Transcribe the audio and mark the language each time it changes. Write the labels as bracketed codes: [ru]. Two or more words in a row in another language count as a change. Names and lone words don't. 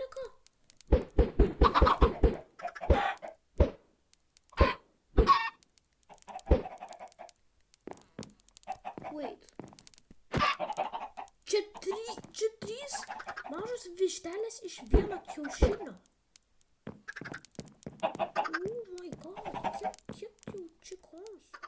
[lt] Wait. Čia trys mažos vištelės iš vieno kiaušinio. [en] Oh my god, [lt] kiek jų čikons.